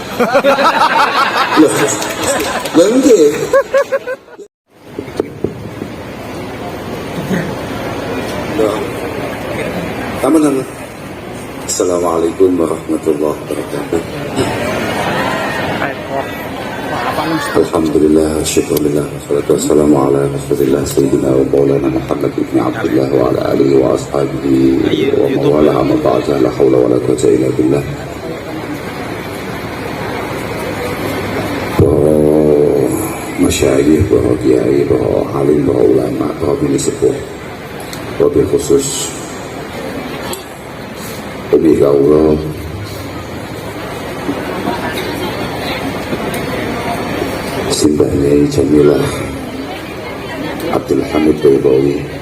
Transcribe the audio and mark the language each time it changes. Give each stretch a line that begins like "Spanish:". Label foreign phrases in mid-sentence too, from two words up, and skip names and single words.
Javanese: Lho nggih.
Indonesian: Teman-teman,
Arabic: السلام عليكم ورحمة الله وبركاته. الحمد لله، شكر الله، والصلاة والسلام على رسول الله سيدنا ومولانا محمد بن عبد الله وعلى آله وأصحابه ومن والاه أما بعد، لا حول ولا قوة إلا بالله.
Javanese: Masyayikh, para kiai, para alim, para ulama, para bini sepuh,
Arabic: وبالخصوص
Javanese: Umi Gaula, Simbah Nyai Jamilah Abdul Hamid Baydawi,